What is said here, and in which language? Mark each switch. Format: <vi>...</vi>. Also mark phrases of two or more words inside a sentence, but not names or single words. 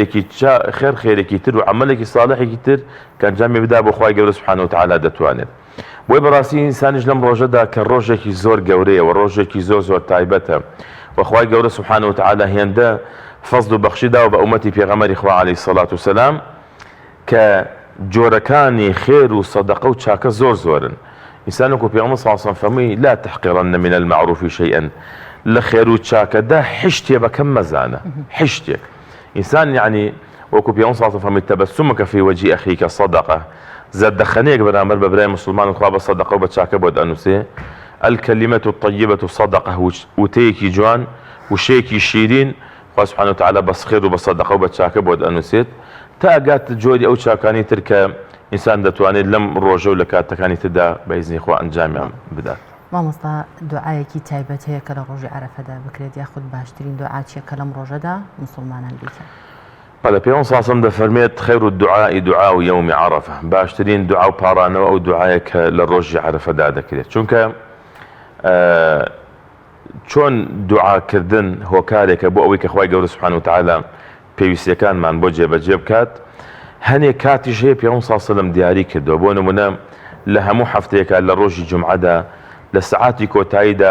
<ckb>خێرێکی تر و عەمەلێکی ساڵحێکی تر کە ئەنجامی بدا بۆ خوای گەورە</ckb> <ar>سوبحانە وتەعالا</ar> <ckb>دەتوانێت بۆی بەڕاستی ئینسانیش لەم ڕۆژەدا کە ڕۆژێکی زۆر گەورەیە و ڕۆژێکی زۆر تایبەتە و خوای گەورە</ckb> <ar>سوبحانە وتەعالا</ar> <ckb>هێندە فەزڵ و بەخشی داوە بە ئومەتی پێغەمبەری خوا</ckb> <ar>عەلەیهی سەڵاتو وسەلام</ar> <ckb>کە جۆرەکانی خێر و سەدەقە و چاکە زۆرن ئینسان وەکو پێغەمبەر</ckb> <ar>صلی الله علیه و سلم</ar> <ckb>فەرمووی</ckb> <ar>لا تحقرن من المعروف شيئا</ar> <ckb>لە خێر و چاکەدا حشتێ بەکەم مەزانە حشتێک ئینسان یعنی وەکو پێغەمبەر</ckb> <ar>صلی الله علیه و سلم</ar> <ckb>فەرمووی</ckb> <ar>تەبەسمك في وجه أخيك صدقة</ar> <ckb>زەردەخەنەیەک بەرامبەر بە برای مسلمان خوا بە سەدەقە و بە چاکە بۆت ئەنووسێ</ckb> <ar>الكلمة الطيبة صدقة</ar> <ckb>وتەیەکی جوان وشەیەکی شیرین خوا</ckb> <ar>سبحانه وتعالى</ar> <ckb>بەس خێر و بە سەدەقە و بە چاکە بۆت ئەنووسێت تا ئەگات جۆری ئەو چاکانی تر کە ئینسان دەتوانێت لەم ڕۆژە و لە کاتەکانی تردا بە ئیزنی خوا ئەنجامیان بدات. مامۆستا دوعایەکی تایبەت هەیە کە لە ڕۆژی عەرەفەدا بکرێت یاخود باشترین دوعا چییە کە لەم ڕۆژەدا مسلمانان بیکەن؟ بەڵێ پێغەمبەر</ckb> <ar>صلی الله علیه و سلم</ar> <ckb>دەفەرمێت</ckb> <ar>خەیر الدعاء دعاء یوم عەرەفە</ar> <ckb>باشترین دوعا و پاڕانەوە ئەو دوعایە کە لە ڕۆژی عەرەفەدا دەکرێت چونکە چۆن دوعاکردن هۆکارێکە بۆ ئەوەی کە خوای گەورە</ckb> <ar>سوبحانە وتەعالا</ar> <ckb>پێویستیەکانمان بۆ جێبەجێ بکات هەنێک کاتیش هەیە پێغەمبەر</ckb> <ar>صلی الله علیه و سلم</ar> <ckb>دیاری کردووە بۆ نمونە لە هەموو هەفتەیەکە لە ڕۆژی جومعەدا لە سەعاتی کۆتاییدا</ckb>